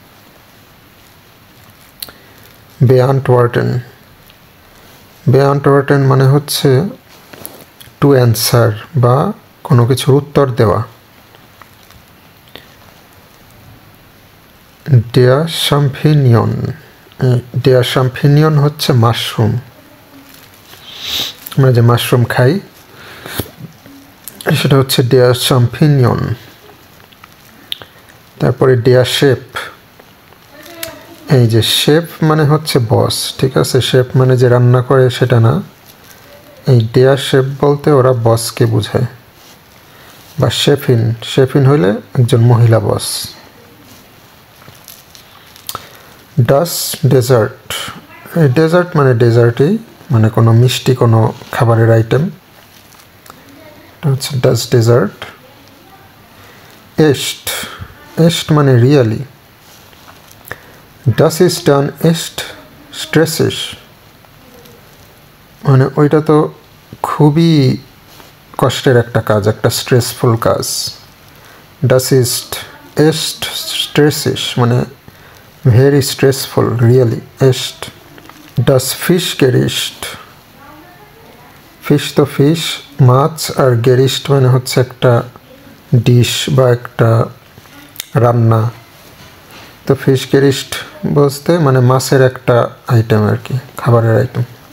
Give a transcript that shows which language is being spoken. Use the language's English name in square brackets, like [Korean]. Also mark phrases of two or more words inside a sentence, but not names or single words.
[Bangla] Beantworten মানে হচ্ছে [English] to answer [Bangla] বা কোনো কিছুর উত্তর দেওয়া। [German] Der Champignon [Bangla] হচ্ছে মাশরুম, আমরা যে মাশরুম খাই সেটা হচ্ছে [German] der Champignon। [Bangla] তারপরে [German] der Chef, [Bangla] এই যে শেফ মানে হচ্ছে বস, ঠিক আছে? শেফ মানে যে রান্না করে সেটা না, এই [German] der Chef [Bangla] বলতে ওরা বসকে বোঝায়। বা শেফিন হইলে একজন মহিলা বস। [German] Das Dessert, [Bangla] ডেজার্ট মানে ডেজার্টই, মানে কোনো মিষ্টি কোনো খাবারের আইটেম, এটা হচ্ছে [German] das Dessert। [Bangla] Echt মানে রিয়ালি। [German] Das ist dann echt stressig, [Bangla] মানে ওইটা তো খুবই কষ্টের একটা কাজ, একটা স্ট্রেসফুল কাজ। [German] Das ist echt stressig মানে [English] very stressful, really, [German] echt। Das Fischgericht, [Bangla] ফিশ তো ফিশ, মাছ, আর গেরিস্ট মানে হচ্ছে একটা ডিশ বা একটা রান্না। তো ফিশ গেরিস্ট বলতে মানে মাছের একটা আইটেম আর কি, খাবারের আইটেম।